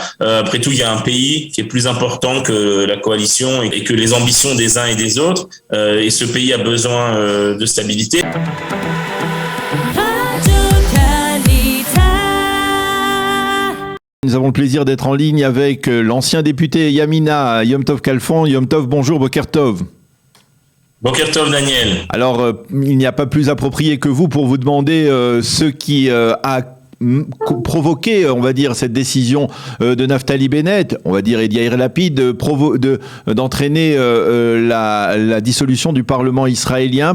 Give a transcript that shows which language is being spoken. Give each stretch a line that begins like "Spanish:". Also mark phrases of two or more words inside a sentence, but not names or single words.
French: Après tout, il y a un pays qui est plus important que la coalition et que les ambitions des uns et des autres. Et ce pays a besoin de stabilité. Nous avons le plaisir d'être en ligne avec l'ancien député Yamina Yom Tov Khalfon. Yom Tov, bonjour,
Hebrew: בוקר טוב. בוקר טוב, Daniel.
French: Alors, il n'y a pas plus approprié que vous pour vous demander ce qui a provoqué, on va dire, cette décision de Naftali Bennett, on va dire, et d'Yair Lapid, d'entraîner la dissolution du Parlement israélien.